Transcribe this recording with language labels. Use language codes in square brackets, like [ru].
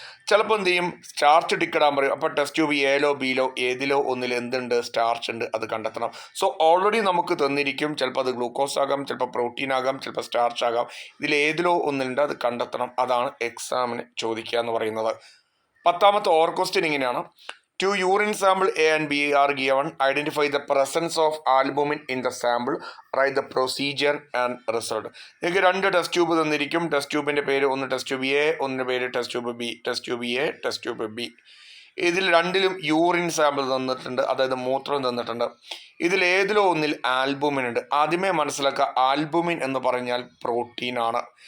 [ml] ചിലപ്പോൾ എന്ത് ചെയ്യും, സ്റ്റാർച്ച് ടിക്കിടാൻ പറയും. അപ്പോൾ ടെസ്റ്റ് ട്യൂബ് എയിലോ ബിയിലോ ഏതിലോ ഒന്നിൽ എന്തുണ്ട്, സ്റ്റാർച്ച് ഉണ്ട്, അത് കണ്ടെത്തണം. സോ ഓൾറെഡി നമുക്ക് തന്നിരിക്കും. ചിലപ്പോൾ അത് ഗ്ലൂക്കോസ് ആകാം, ചിലപ്പോൾ പ്രോട്ടീൻ ആകാം, ചിലപ്പോൾ സ്റ്റാർച്ച് ആകാം. ഇതിൽ ഏതിലോ ഒന്നുണ്ട്, അത് കണ്ടെത്തണം. അതാണ് എക്സാമിന് ചോദിക്കുക എന്ന് പറയുന്നത്. 10ാമത്തെ ഓർ ക്വസ്റ്റ്യൻ ഇങ്ങനെയാണ്. [en] 2 urine sample A and B are given. Identify the presence of albumin in the sample. Write the procedure and result. [ml] നിങ്ങൾക്ക് 2 ടെസ്റ്റ് ട്യൂബ് തന്നിരിക്കും. ടെസ്റ്റ് ട്യൂബിൻ്റെ പേര് ഒന്ന് ടെസ്റ്റ് ട്യൂബ് എ, ഒന്നിൻ്റെ പേര് test tube B. Test tube A, test tube B. ഇതിൽ രണ്ടിലും urine sample തന്നിട്ടുണ്ട്, അതായത് മൂത്രം തന്നിട്ടുണ്ട്. ഇതിൽ ഏതിലോ ഒന്നിൽ ആൽബുമിൻ ഉണ്ട്. ആദ്യമേ മനസ്സിലാക്കുക, ആൽബുമിൻ എന്ന് പറഞ്ഞാൽ പ്രോട്ടീൻ ആണ്.